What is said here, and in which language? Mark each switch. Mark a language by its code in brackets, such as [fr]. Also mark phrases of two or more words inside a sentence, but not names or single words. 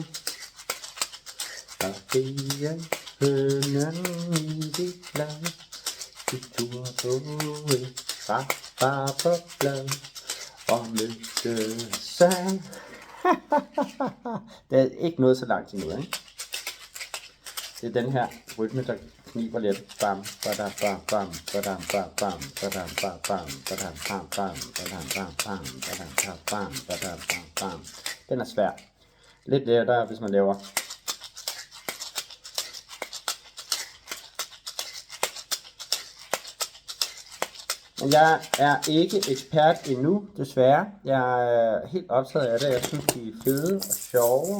[da] Der er hønen i dit blad, det tur på et rabarberblad, og mødte sang. Det er ikke noget så langt endnu, ikke? Det er den her rytme, der kniber lidt. Bam, badam, bam, bam, badam, bam, bam, badam, bam, bam, badam, bam, bam, badam, bam, bam, badam, bam, bam, badam, bam, bam. Den er svær. Lidt lettere, hvis man laver. Men jeg er ikke ekspert endnu, desværre. Jeg er helt optaget af det. Jeg synes, de er fede og sjove.